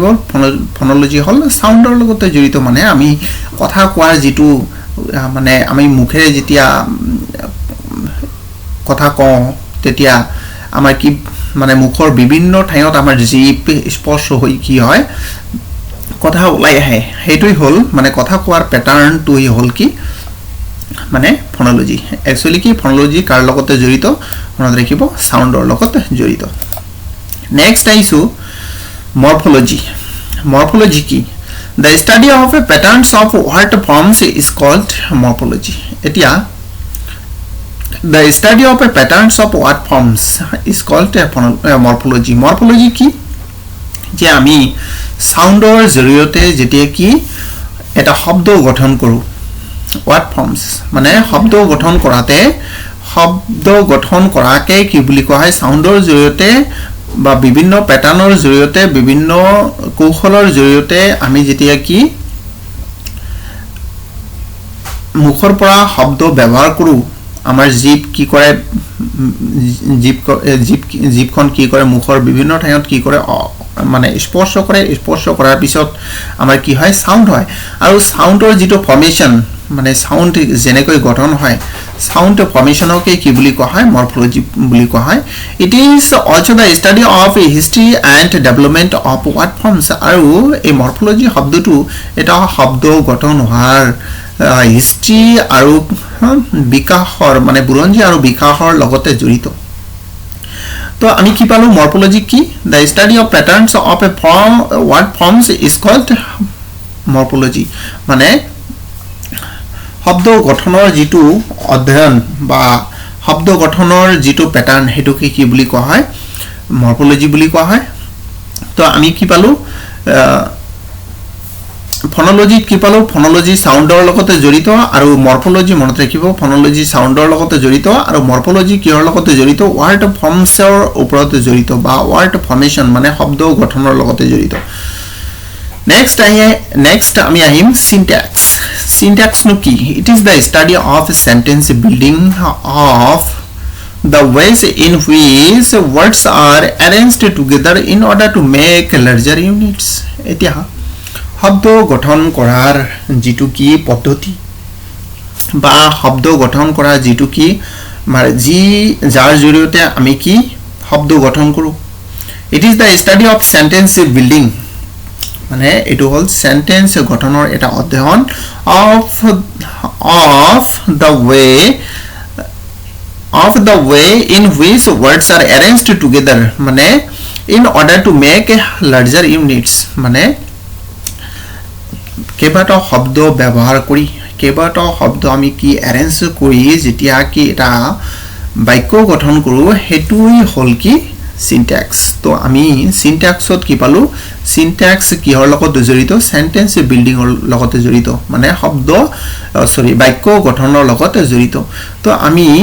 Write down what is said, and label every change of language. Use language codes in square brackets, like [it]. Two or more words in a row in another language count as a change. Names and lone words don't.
[as] ফনোলজি হল সাউন্ডৰ লগত জড়িত মানে আমি কথা কোৱাৰ যিটো মানে আমি মুখেৰে যেতিয়া কথা কওঁ তেতিয়া আমাৰ কি মানে মুখৰ বিভিন্ন ঠাইত আমাৰ জিভ স্পৰ্শ হৈ কি হয় কথা ওলাই আহে হেতুই হল মানে কথা কোৱাৰ প্যাটাৰ্নটোই হল কি মানে ফনোলজি। একচুয়ালি কি ফনোলজি কাৰ লগত জড়িত মনত ৰাখিব সাউন্ডৰ লগত জড়িত। নেক্সট আইছো মৰফোলজি কি [en] The study of patterns of word forms is called morphology. Etia the study of patterns of word forms is called morphology. [as] মৰ্ফোলজি কি যে আমি সাউণ্ডৰ জৰিয়তে যেতিয়া কি এটা শব্দ গঠন কৰো [en] word forms [as] মানে শব্দ গঠন কৰাকে কি বুলি কোৱা হয় সাউন্ডৰ জৰিয়তে বা বিভিন্ন প্যাটাৰ্নৰ জৰিয়তে বিভিন্ন কৌশলৰ জৰিয়তে আমি যেতিয়া কি মুখৰ পৰা শব্দ ব্যৱহাৰ কৰো আমাৰ জীব কি কৰে জীবখন কি কৰে মুখৰ বিভিন্ন ঠাইত কি কৰে মানে স্পৰ্শ কৰাৰ পিছত আমাৰ কি হয় সাউন্ড হয় আৰু সাউন্ডৰ যেটো ফৰ্মেশন মানে সাউন্ড জেনেকৈ গঠন হয় সাউন্ড ফৰ্মেশনকে কি বুলি কোৱা হয় মৰ্ফোলজি বুলি কোৱা হয় [en] it is also the study of history and development of word forms [as] আৰু এই মৰ্ফোলজি শব্দটো এটা শব্দ গঠন হোৱাৰ হিষ্ট্ৰি আৰু বিকাশৰ মানে বুৰঞ্জী আৰু বিকাশৰ লগতে জড়িত তো আমি কি পালো মৰ্ফোলজি কি [en] the study of patterns of a word forms is called morphology [as] মানে শব্দ গঠনৰ যেটো অধ্যয়ন বা শব্দ গঠনৰ যেটো প্যাটাৰ্ন হেতুকে কি বুলি কোৱা হয় মৰ্ফোলজি বুলি কোৱা হয় তো আমি কি পালো ফনোলজি কি পালো ফনোলজি সাউন্ডৰ লগতে জড়িত আৰু মৰ্ফোলজি মনত ৰাখিব ফনোলজি সাউন্ডৰ লগতে জড়িত আৰু মৰ্ফোলজি কিহৰ লগতে জড়িত [en] word forms [as] ওপৰত জড়িত বা [en] word formation [as] মানে শব্দ গঠনৰ লগতে জড়িত [en] next [as] আমি আহিম [en] syntax syntax [as] নো কি [en] it is the study of sentence building of the ways in which words are arranged together in order to make larger units [as] etia শব্দ গঠন কৰাৰ যেটো কি পদ্ধতি বা শব্দ গঠন কৰা যেটো কি মানে যাৰ জৰিয়তে আমি কি শব্দ গঠন কৰো [en] it is the study of sentence building [as] মানে এটো হল সেন্টেন্স গঠনৰ এটা অধ্যয়ন [en] of the way in which words are arranged together মানে in order to make larger units মানে [as] কেবাটা শব্দ ব্যৱহাৰ কৰি কেবাটা শব্দ আমি কি অ্যাৰেঞ্জ কৰি যেতিয়া কি এটা বাক্য গঠন কৰো হেতুই হল কি syntax তো আমি syntaxত কি পালো syntax কিহৰ লগত জড়িত [en] sentence building [as] ৰ লগত জড়িত মানে শব্দ বাক্য গঠনৰ লগত জড়িত তো আমি